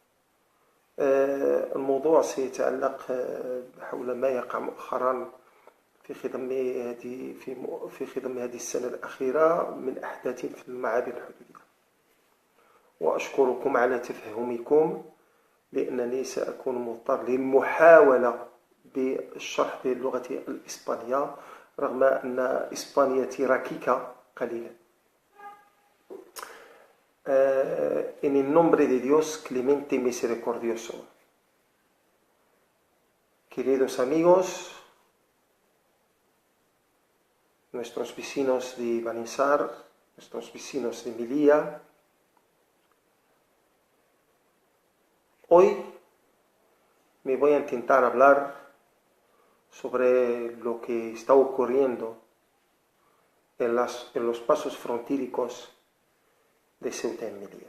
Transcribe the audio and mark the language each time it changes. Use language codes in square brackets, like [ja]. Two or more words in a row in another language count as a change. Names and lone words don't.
[ar] الموضوع سيتعلق حول ما يقع مؤخرا في خضم هذه السنة الأخيرة من أحداث في المعابر الحدودية، وأشكركم على تفهمكم، لأنني سأكون مضطر للمحاولة بالشرح باللغة الإسبانية رغم أن إسبانيتي ركيكة قليلا. [es] En el nombre de Dios clemente y misericordioso. Queridos amigos, nuestros vecinos de Banisar, nuestros vecinos de Melilla, hoy me voy a intentar hablar sobre lo que está ocurriendo en los pasos fronterizos de Ceuta y Melilla.